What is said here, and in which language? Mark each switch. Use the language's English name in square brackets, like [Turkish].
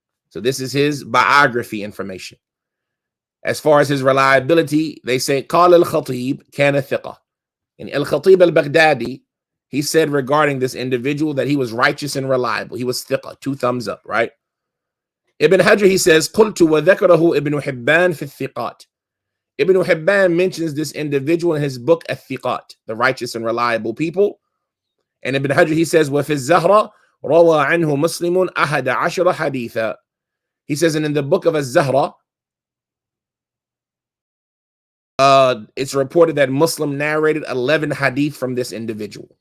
[English] So this is his biography information. As far as his reliability, they say, [Arabic] قال الخطيب كان ثقة. [English] And Al-Khatib al-Baghdadi, he said regarding this individual that he was righteous and reliable. He was thiqah, 2 thumbs up, right? Ibn Hajar, he says, [Arabic] قلت وذكره ابن حبان في الثقات. [English] Ibn Hibban mentions this individual in his book, Al-Thiqat, the righteous and reliable people. And Ibn Hajar, he says, [Arabic] وفي الزهرة روى عنه مسلم 11 حديثا. [English] He says, and in the book of Az-Zahra, it's reported that Muslim narrated 11 hadith from this individual.